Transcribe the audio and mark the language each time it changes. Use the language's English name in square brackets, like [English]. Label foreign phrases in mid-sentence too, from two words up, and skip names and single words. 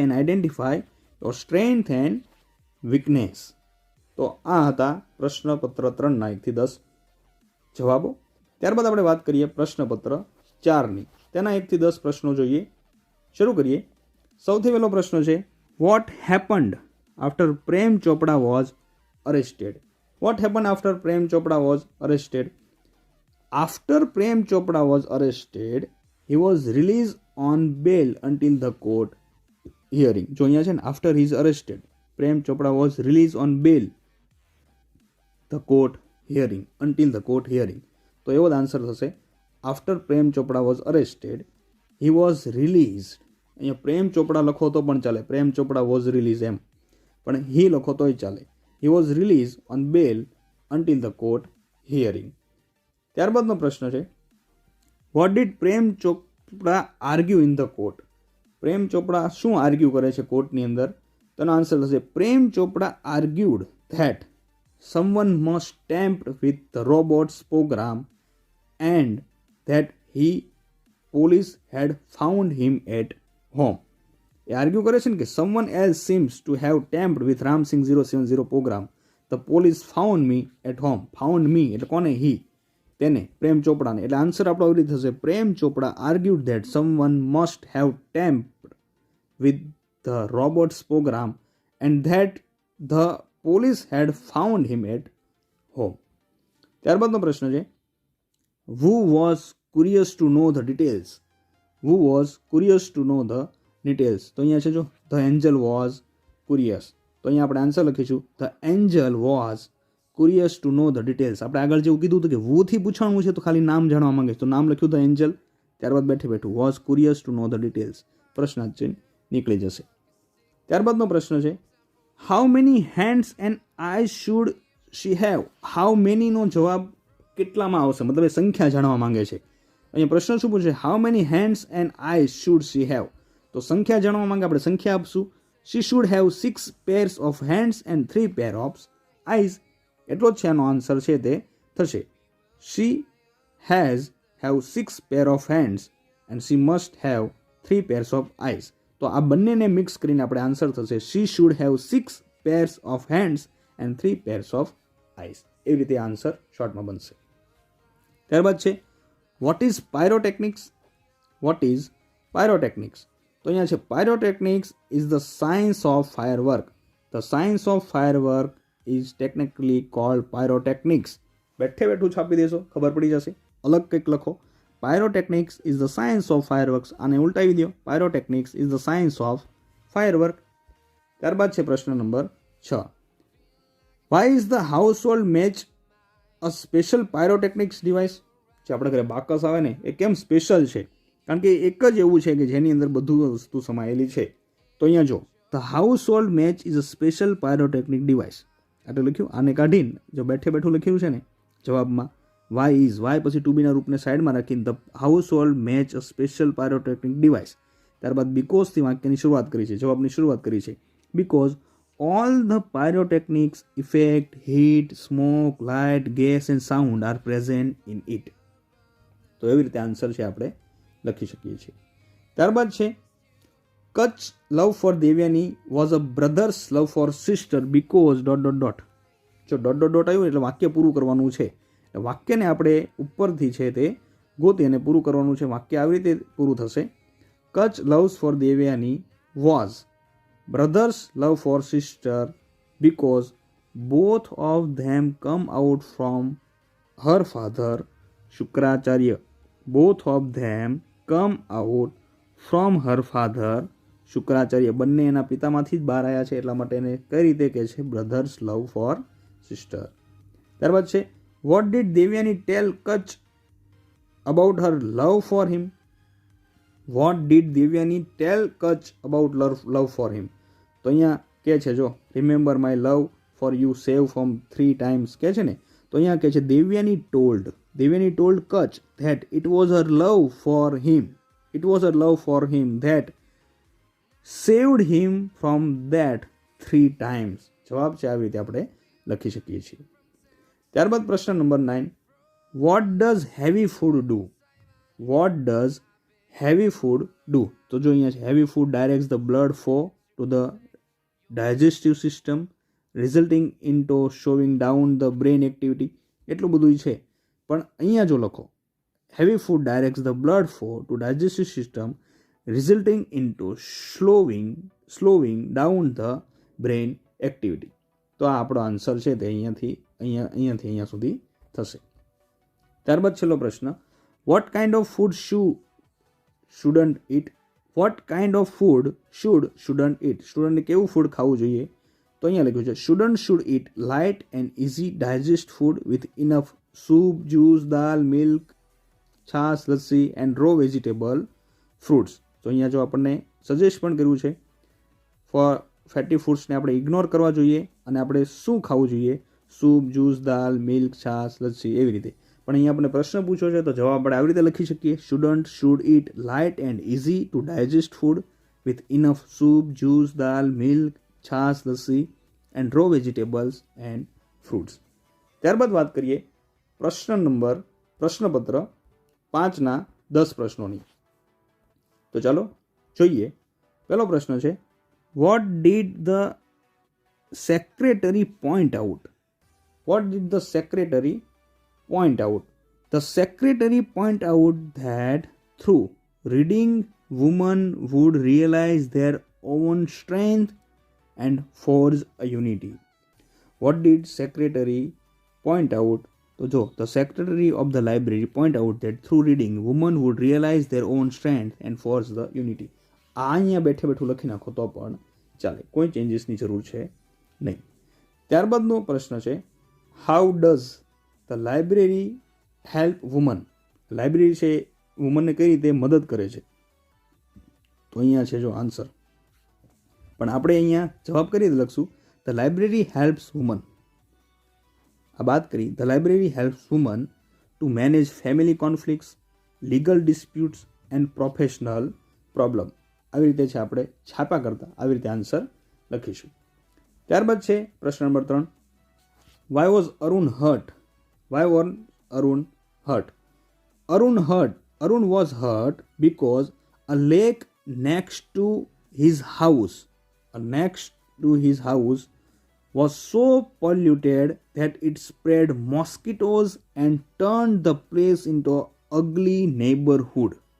[English] and identify your strength and weakness. [Gujarati] તો આ હતા પ્રશ્નપત્ર 3ના 1 થી 10 જવાબો. ત્યારબાદ આપણે વાત કરીએ પ્રશ્નપત્ર 4ની. તેના 1 થી 10 પ્રશ્નો જોઈએ. શરૂ કરીએ. સૌથી પહેલો પ્રશ્ન છે [English] what happened after Prem Chopra was arrested? What happened after Prem Chopra was arrested? After Prem Chopra was arrested, he was released on bail until the court hearing. [Gujarati] જો અહીંયા છે ને [English] after he is arrested, Prem Chopra was released on bail, the court hearing, until the court hearing. [Gujarati] તો એવો જ આન્સર થશે [English] after Prem Chopra was arrested, he was released. [Gujarati] અહીંયા પ્રેમ ચોપડા લખો તો પણ ચાલે, પ્રેમ ચોપડા [English] was released [Gujarati] એમ, પણ હી લખો તોય ચાલે. [English] he was released on bail until the court hearing. [Gujarati] ત્યારબાદનો પ્રશ્ન છે [English] what did Prem Chopra argue in the court? [Gujarati] પ્રેમ ચોપડા શું આર્ગ્યુ કરે છે કોર્ટની અંદર? તેનો આન્સર થશે [English] Prem Chopra argued that someone must tamper with the robot's program and that police had found him at home. [Gujarati] એ આર્ગ્યુ કરે છે ને કે [English] someone else seems to have tampered with Ramsing 070 program. The police found me at home. Found me [Gujarati] એટલે કોને? he, તેને, પ્રેમ ચોપડાને. એટલે આન્સર આપણો આવી રીતે થશે, [English] પ્રેમ ચોપડા argued that someone must have tampered with the robot's program and that the police had found him at home. [Gujarati] ત્યારબાદનો પ્રશ્ન છે, [English] who was curious to know the details? Who was curious to know the details? [Gujarati] તો અહીંયા છે જો, [English] the angel was curious. [Gujarati] તો અહીંયા આપણે આન્સર લખીશું, [English] the angel was curious to know the details. [Gujarati] આપણે આગળ જેવું કીધું હતું કે who થી પૂછવાનું છે તો ખાલી નામ જાણવા માંગે છે, તો નામ લખ્યું [English] the angel, [Gujarati] ત્યારબાદ બેઠું [English] was curious to know the details, [Gujarati] પ્રશ્નાર્થ ચિહ્ન નીકળી જશે. ત્યારબાદનો પ્રશ્ન છે, [English] how many hands and eyes should she have? how many [Gujarati] નો જવાબ કેટલામાં આવશે, મતલબ એ સંખ્યા જાણવા માંગે છે. અહીંયા પ્રશ્ન શું પૂછે, [English] how many hands and eyes should she have? [Gujarati] તો સંખ્યા જાણવા માંગે, આપણે સંખ્યા આપશું. [English] she should have 6 pairs of hands and 3 pair of eyes. [Gujarati] એટલો જ છે આનો આન્સર છે તે થશે. [English] she has have 6 pair of hands and she must have 3 pairs of eyes. [Gujarati] તો આ બંનેને મિક્સ કરીને આપણે આન્સર થશે, [English] she should have 6 pairs of hands and 3 pairs of eyes. [Gujarati] એવી રીતે આન્સર શોર્ટમાં બનશે. ત્યારબાદ છે, [English] what is pyrotechnics? what is pyrotechnics? [Gujarati] તો અહીંયા છે, [English] pyrotechnics is the science of firework. the science of firework is technically called pyrotechnics. [Gujarati] બેઠું છાપી દેશો, ખબર પડી જશે. અલગ કંઈક લખો, [English] pyrotechnics is the science of fireworks. [Gujarati] આને ઉલટાવી દો, [English] pyrotechnics is the science of firework. [Gujarati] ત્યારબાદ છે પ્રશ્ન નંબર 6, [English] why is the household match a special pyrotechnics device? [Gujarati] જે આપણે ઘરે બાકસ આવે ને એ કેમ સ્પેશિયલ છે? કારણ કે એક જ એવું છે કે જેની અંદર બધું વસ્તુ સમાયેલી છે. તો અહીંયા જો, [English] the household match is a special pyrotechnic device. [Gujarati] આટલું લખ્યું, આને કાઢીને જો બેઠું લખ્યું છે ને જવાબમાં, [English] why is, why પછી to be [Gujarati] ના રૂપને સાઈડમાં રાખીને [English] the household match a special pyrotechnic device. [Gujarati] ત્યારબાદ because થી વાક્યની શરૂઆત કરી છે, જવાબની શરૂઆત કરી છે, [English] because all the pyrotechnics effect, heat, smoke, light, gas and sound are present in it. [Gujarati] તો એવી રીતે આન્સર છે આપણે લખી શકીએ છીએ. ત્યારબાદ છે, [English] Kach love for Devyani was a brother's love for sister because ... [Gujarati] જો ... આવ્યું એટલે વાક્ય પૂરું કરવાનું છે. વાક્યને આપણે ઉપરથી છે તે ગોતી અને પૂરું કરવાનું છે. વાક્ય આવી રીતે પૂરું થશે, [English] Kach loves for Devyani was brothers love for sister because both of them come out from her father Shukracharya. both of them come out from her father Shukracharya. [Gujarati] બંને એના પિતામાંથી જ બહાર આવ્યા છે, એટલા માટે એને કઈ રીતે કહે છે, [English] brothers love for sister. [Gujarati] ત્યારબાદ છે, [English] what did દેવ્યાની tell Kach about her love for him? what did દેવ્યાની tell Kach about love for him? [Gujarati] તો અહીંયા કહે છે જો, [English] remember my love for you save from 3 times [Gujarati] કહે છે ને, તો અહીંયા કહે છે [English] Devyani told Kach that it was her love for him, that saved him from that 3 times. [Gujarati] જવાબ છે આવી રીતે આપણે લખી શકીએ છીએ. ત્યારબાદ પ્રશ્ન નંબર 9, [English] what does heavy food do? [Gujarati] તો જો અહીંયા છે, [English] heavy food directs the blood flow to the digestive system resulting into slowing down the brain activity. [Gujarati] એટલું બધું છે, પણ અહીંયા જો લખો, [English] heavy food directs the blood flow to digestive system resulting into slowing down the brain activity. [Gujarati] તો આ આપણો આન્સર છે તે અહીંયાથી અહીંયા સુધી થશે. ત્યારબાદ છેલ્લો પ્રશ્ન, [English] what kind of food shouldn't eat? what kind of food shouldn't eat? [Gujarati] સ્ટુડન્ટને કેવું ફૂડ ખાવું જોઈએ? તો અહીંયા લખ્યું છે, [English] સ્ટુડન્ટ should eat light and easy digest food with enough soup, juice, dal, milk, [Gujarati] છાશ, લસ્સી [English] and raw vegetable fruits. [Gujarati] તો અહીંયા જો આપણને સજેસ્ટ પણ કર્યું છે, [English] for fatty [Gujarati] ફૂડ્સને આપણે ઇગ્નોર કરવા જોઈએ અને આપણે શું ખાવું જોઈએ? સૂપ, જ્યુસ, દાલ, મિલ્ક, છાશ, લસ્સી, એવી રીતે. પણ અહીંયા આપણે પ્રશ્ન પૂછ્યો છે તો જવાબ આપણે આવી રીતે લખી શકીએ, [English] student should eat light and easy to digest food with enough soup, juice, dal, milk, [Gujarati] છાશ, લસ્સી [English] and raw vegetables and fruits. [Gujarati] ત્યારબાદ વાત કરીએ પ્રશ્નપત્ર 5ના 10 પ્રશ્નોની. તો ચાલો જોઈએ. પહેલો પ્રશ્ન છે, [English] what did the secretary point out? what did the secretary point out? The secretary point out that through reading, women would realize their own strength and forge a unity. What did secretary point out? So, the secretary of the library point out that through reading, women would realize their own strength and forge the unity. [Gujarati] અહીંયા બેઠું લખી નાખો તો પણ ચાલે, કોઈ ચેન્જીસની જરૂર છે નહીં. ત્યારબાદનો પ્રશ્ન છે, [English] how does the library help women? [Gujarati] લાઇબ્રેરી છે વુમનને કઈ રીતે મદદ કરે છે? તો અહીંયા છે જો આન્સર, પણ આપણે અહીંયા જવાબ કરી લખશું [English] the library helps women. [Gujarati] આ વાત કરી, [English] the library helps women to manage family conflicts, legal disputes and professional problem. [Gujarati] આવી રીતે છે આપણે છાપા કરતા આવી રીતે આન્સર લખીશું. ત્યારબાદ છે પ્રશ્ન નંબર 3, [English] why was Arun hurt? why was Arun hurt? Arun was hurt because a lake next to his house was so polluted that it spread mosquitoes and turned the place into ugly neighborhood.